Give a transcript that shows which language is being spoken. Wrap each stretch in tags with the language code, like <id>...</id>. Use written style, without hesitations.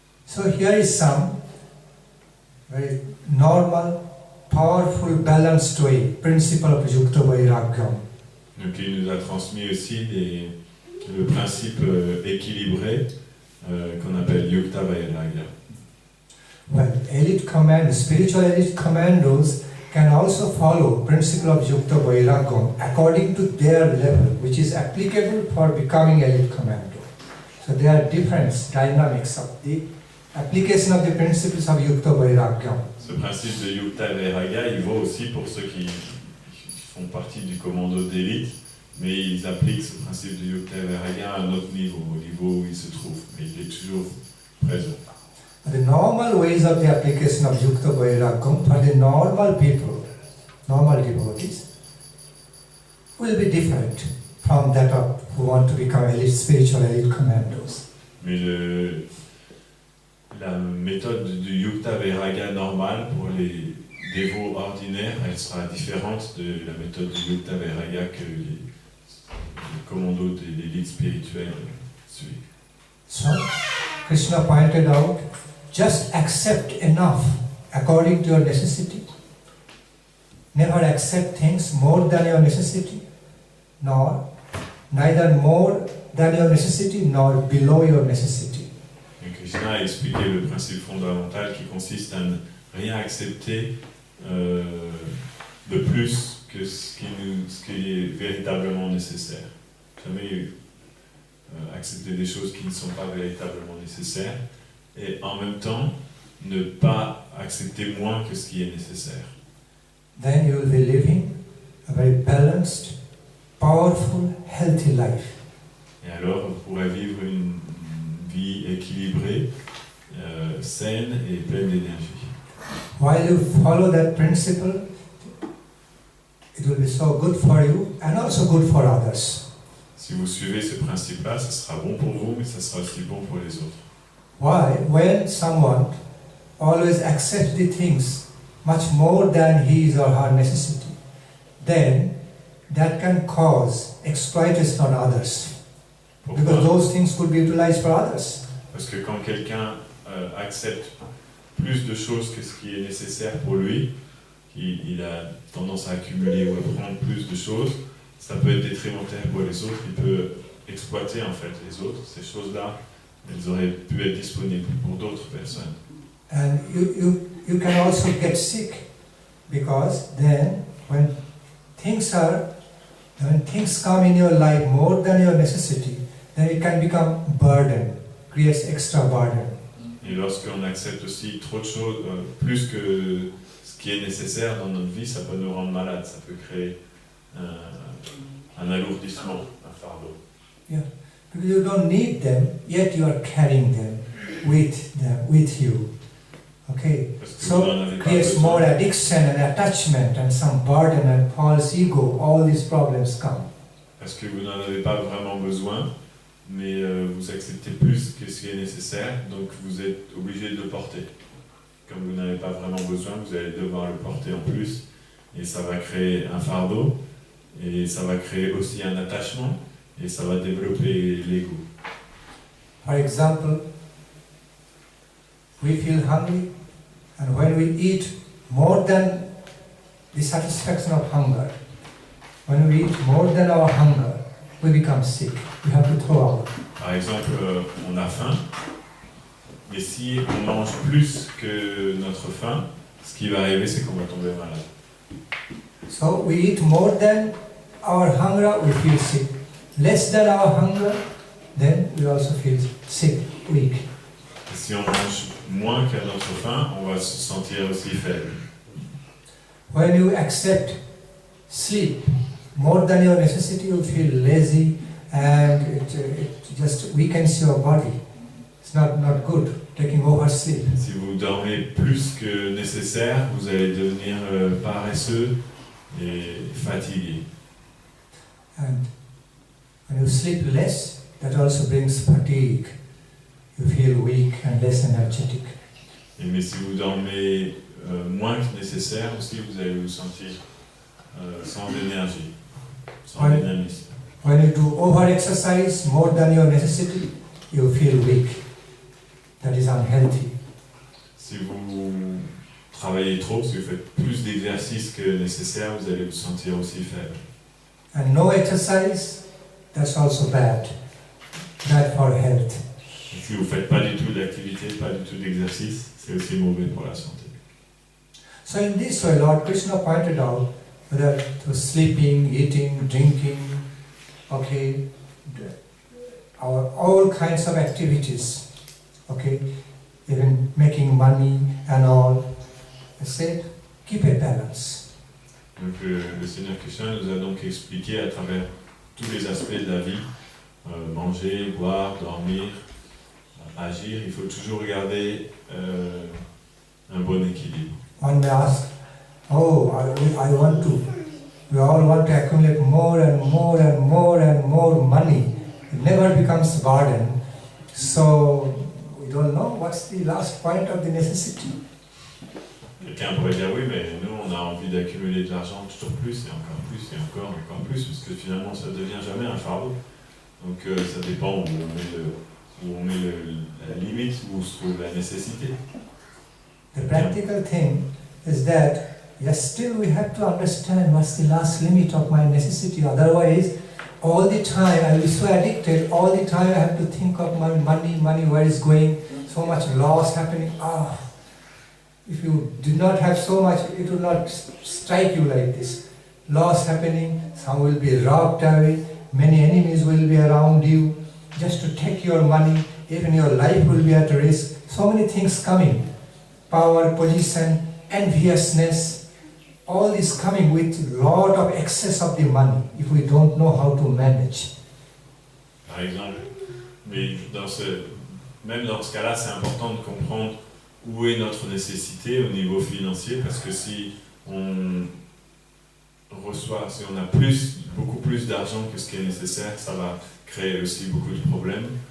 <en>So here is some very normal, powerful, balanced way, principle of Yukta Vairagya.</en> <fr>Donc il nous a transmis aussi le principe équilibré qu'on appelle Yukta Vairagya.</fr> <en>Well, elite command, spiritual elite commandos can also follow principle of Yukta Vairagya according to their level, which is applicable for becoming elite commando. So there are different dynamics of the application of the principles of Yukta Vairagya.</en> <fr>Ce principe de Yukta Vairagya, il vaut aussi pour ceux qui font partie du commando d'élite, mais ils appliquent ce principe de Yukta Vairagya à un autre niveau, au niveau où ils se trouvent, mais il est toujours présent.</fr> <en>The normal ways of the application of Yukta Vairagya for the normal people, normal devotees, will be different from that of who want to become elite, spiritual elite commandos.</en> <fr>Mais la méthode du Yukta Vairagya normale pour les dévots ordinaires, elle sera différente de la méthode du Yukta Vairagya que les commandos de l'élite spirituelle suivent.</fr> <en>So, Krishna pointed out, just accept enough according to your necessity. Never accept things more than your necessity, neither more than your necessity nor below your necessity.</en> <fr>Et Krishna a expliqué le principe fondamental qui consiste à ne rien accepter de plus que ce qui est véritablement nécessaire. Jamais accepter des choses qui ne sont pas véritablement nécessaires et en même temps ne pas accepter moins que ce qui est nécessaire.</fr> <en>Then you will be living a very balanced, powerful, healthy life.</en> <fr>Et alors vous pourrez vivre une vie équilibrée, saine et pleine d'énergie.</fr> <en>While you follow that principle, it will be so good for you and also good for others.</en> <fr>Si vous suivez ce principe-là, ce sera bon pour vous, mais ce sera aussi bon pour les autres.</fr> <en>Why? When someone always accepts the things much more than his or her necessity, then that can cause exploitation on others.</en> <fr>Pourquoi?</fr> <en>Because those things could be utilized for others.</en> <fr>Parce que quand quelqu'un accepte plus de choses que ce qui est nécessaire pour lui, il a tendance à accumuler ou à prendre plus de choses, ça peut être détrimental pour les autres, il peut exploiter en fait les autres. Ces choses-là, elles auraient pu être disponibles pour d'autres personnes.</fr> <en>And you can also get sick, because then when things come in your life more than your necessity, then it can become burden, creates extra burden.</en> <fr>Et lorsqu'on accepte aussi trop de choses, plus que ce qui est nécessaire dans notre vie, ça peut nous rendre malades, ça peut créer un alourdissement, un fardeau.</fr> <en>Yeah, because you don't need them, yet you are carrying them with you. Okay, so creates more addiction and attachment and some burden and false ego. All these problems come.</en> <fr>Parce que vous n'en avez pas vraiment besoin, mais vous acceptez plus que ce qui est nécessaire, donc vous êtes obligé de le porter. Comme vous n'avez pas vraiment besoin, vous allez devoir le porter en plus, et ça va créer un fardeau, et ça va créer aussi un attachement, et ça va développer l'ego.</fr> <en>For example, we feel hungry, and when we eat more than the satisfaction of hunger, when we eat more than our hunger, we become sick. We have to throw out.</en> <fr>Par exemple, on a faim, et si on mange plus que notre faim, ce qui va arriver, c'est qu'on va tomber malade.</fr> <en>So we eat more than our hunger, we feel sick. Less than our hunger, then we also feel sick, weak.</en> <fr>Et si on mange moins qu'à notre faim, on va se sentir aussi faible.</fr> <en>When you accept sleep more than your necessity, you feel lazy and it just weakens your body. It's not good, taking oversleep.</en> <fr>Si vous dormez plus que nécessaire, vous allez devenir paresseux et fatigué.</fr> <en>And when you sleep less, that also brings fatigue. You feel weak and less energetic.</en> <fr>Mais si vous dormez moins que nécessaire aussi, vous allez vous sentir sans énergie, sans dynamisme.</fr> <en>When you do over-exercise more than your necessity, you feel weak. That is unhealthy.</en> <fr>Si vous travaillez trop, si vous faites plus d'exercices que nécessaire, vous allez vous sentir aussi faible.</fr> <en>And no exercise, that's also bad. Bad for health.</en> <fr>Et si vous ne faites pas du tout d'activité, pas du tout d'exercice, c'est aussi mauvais pour la santé.</fr> <en>So in this way, Lord Krishna pointed out that through sleeping, eating, drinking, okay, all kinds of activities, okay, even making money and all, I said, keep a balance.</en> <fr>Donc le Seigneur Krishna nous a donc expliqué à travers tous les aspects de la vie, manger, boire, dormir, agir, il faut toujours garder un bon équilibre.</fr> <en>One may ask, oh, I want to, we all want to accumulate more and more and more and more money. It never becomes burden. So we don't know what's the last point of the necessity.</en> <fr>Quelqu'un pourrait dire oui, mais nous on a envie d'accumuler de l'argent toujours plus et encore plus et encore plus, parce que finalement ça ne devient jamais un fardeau. Donc ça dépend où on met la limite, où se trouve la nécessité.</fr> <en>The practical thing is that, yes, still we have to understand what's the last limit of my necessity. Otherwise, all the time I will be so addicted, all the time I have to think of my money, where is going, so much loss happening. If you did not have so much, it would not strike you like this. Loss happening, some will be robbed away, many enemies will be around you, just to take your money, even your life will be at risk. So many things coming. Power, position, enviousness, all is coming with a lot of excess of the money if we don't know how to manage.</en> <fr>Par exemple, mais même dans ce cas-là, c'est important de comprendre où est notre nécessité au niveau financier, parce que si on a beaucoup plus d'argent que ce qui est nécessaire, ça va créer aussi beaucoup de problèmes.</fr>